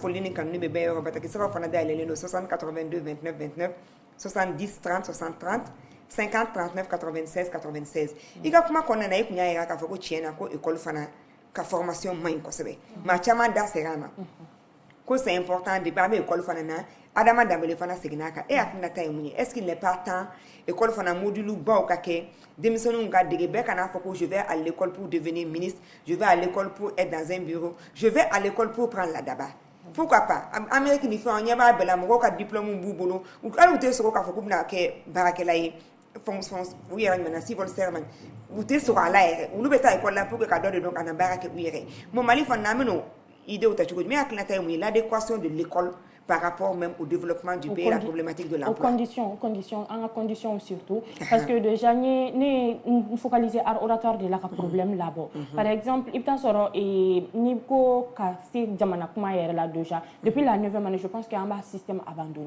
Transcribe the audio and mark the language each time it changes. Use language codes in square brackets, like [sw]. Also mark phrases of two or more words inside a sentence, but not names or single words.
[bm] foli ni kanuni bɛ bɛɛ yɔrɔ batakisɛraw fana dayɛlɛlen don 60 82 29 29 70 30 60 30 50 39 96 96 i ka kuma kɔnɔna na i kun y'a yira k'a fɔ ko tiɲɛ na ko école fana ka formation man ɲi kosɛbɛ maa caman da sera a ma ko [fr] c'est important de [bm] an bɛ école fana na Adama Dambele fana seginna a kan e hakilinata ye mun ye [fr] est-ce qu'il n'est pas temps école [bm] fana module baw ka kɛ denmisɛnninw ka dege bɛɛ kana fɔ ko [fr] je vais à l'école pour devenir ministre je vais à l'école pour être dans un bureau je vais à l'école pour prendre la daba pourquoi pas [bm] Amérique ni fɛn ɲɛ b'a bɛɛ la mɔgɔw ka diplôme b'u bolo hali u tɛ sɔrɔ k'a fɔ k'u bɛna kɛ baarakɛla ye u yɛrɛ ɲɔgɔnna [en] civil servant [bm] u tɛ sɔrɔ a la yɛrɛ olu bɛ taa école la [fr] pour que [bm] ka dɔ de dɔn ka na baara kɛ u yɛrɛ bon Mali fana na an bɛn'o idéw ta cogo di min hakilinata ye mun ye [fr] l'adéquation de l'école par rapport même au développement du pays, la problématique de l'emploi. En conditions surtout. Parce que déjà, nous focaliser sur l'oratoire de la problème là-bas. Par exemple, il y a depuis la 9e année, je pense qu'il y a un système abandonné.